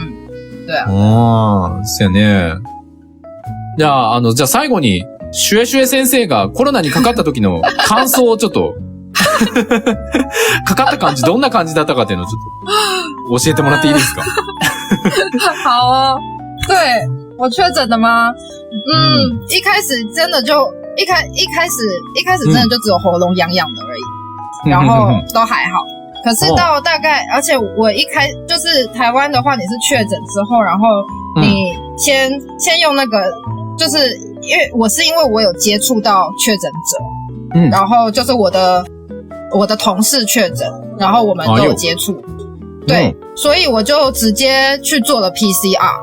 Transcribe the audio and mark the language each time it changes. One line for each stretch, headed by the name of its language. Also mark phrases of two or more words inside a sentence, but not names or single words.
Chinese: 对啊。
Japanese: そうやね。じゃあ、じゃあ最後に、シュエシュエ先生がコロナにかかった時の感想をちょっと、かかった感じ、どんな感じだったかっていうのをちょっと教えてもらっていいですか？
Chinese: 好哦。对，我确诊的吗？一开始真的就一开始真的就只有喉咙痒痒的而已，然后都还好。可是到大概，而且我就是台湾的话，你是确诊之后，然后你先用那个，就是因为我有接触到确诊者，然后就是我的同事确诊，然后我们都有接触，对，所以我就直接去做了 PCR。